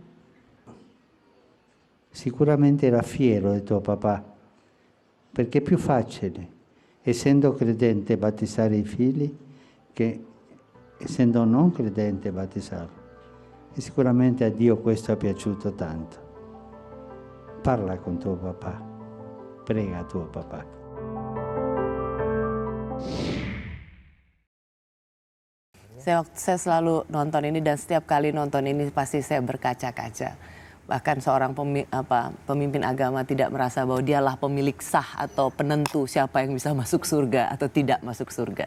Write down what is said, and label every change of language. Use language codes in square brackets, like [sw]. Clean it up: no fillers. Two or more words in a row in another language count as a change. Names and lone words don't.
[it] Sicuramente era fiero di tuo papà, perché è più facile, essendo credente, battezzare i figli che essendo non credente battezzarli. E sicuramente a Dio questo è piaciuto tanto. Parla con tuo papà, prega tuo papà. [id] Saya selalu nonton ini dan setiap kali nonton ini pasti saya berkaca-kaca. Bahkan seorang pemimpin agama tidak merasa bahwa dialah pemilik sah atau penentu siapa yang bisa masuk surga atau tidak masuk surga.